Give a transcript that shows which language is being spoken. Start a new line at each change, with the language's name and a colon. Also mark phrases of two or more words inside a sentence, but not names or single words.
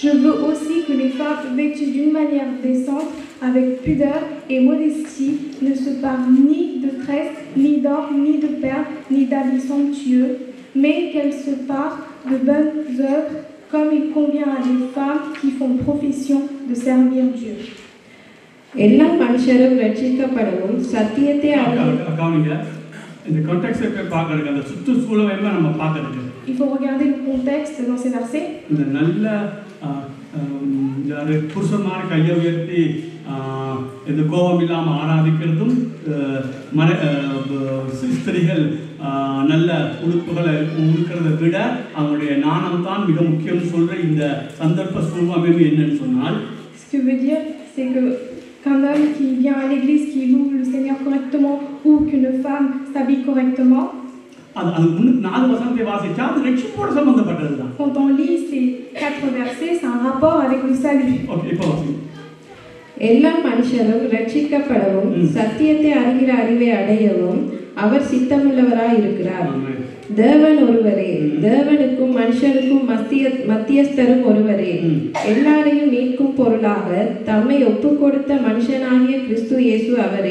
French: Je veux aussi que les femmes vêtues d'une manière décente, avec pudeur et modestie, ne se parent ni de tresses, ni d'or, ni de perles, ni d'habits somptueux, mais qu'elles se parent de bonnes œuvres, comme il convient à des femmes qui font profession de servir Dieu.
Tamil: எல்லா மனுஷரும் ரட்சிக்கப்படவும் சத்தியத்தை கவனிங்க, இந்த கான்டெக்ஸ்டை பார்க்கறதுக்கு அந்த சுற்றுச்சூழலை நம்ம பார்க்கறதுக்கு
French: Il faut regarder le contexte dans ces versets.
Tamil: இந்த நல்ல புருஷன்மார் கையை உயர்த்தி இந்த கோபம் இல்லாமல் ஆராதிக்கிறதும் ஸ்திரீகள் நல்ல உடுப்புகளை உடுக்கிறத விட அவங்களுடைய ஞானம் தான் மிக முக்கியம்னு சொல்ற இந்த சந்தர்ப்ப சூழ்நிலை என்னன்னு சொன்னால்,
French: Ce que veut dire, c'est que qu'un homme qui vient à l'église, qui loue le Seigneur correctement, ou qu'une femme s'habille correctement,
Tamil: அது முன்னுக்கு 4 வசனத்தை வாசிச்சா அது ரட்சிப்போடு சம்பந்தப்பட்டதுதான்.
French: Quand on lit ces 4 versets, c'est un rapport avec le salut.
Tamil: ஓகே, இப்போ வாசிங்க. எல்லா மனுஷரும் ரட்சிக்கப்படவும் சத்தியத்தை அறிகிற அறிவை அடையவும் அவர் சித்தமுள்ளவராய் இருக்கிறார். தேவன் ஒருவரே, தேவனுக்கும் மனுஷருக்கும் மத்தியஸ்தரும் ஒருவரே. எல்லாரையும் மீட்கும் பொருளாக தம்மை ஒப்பு கொடுத்த மனுஷனாகிய கிறிஸ்து இயேசு அவரே.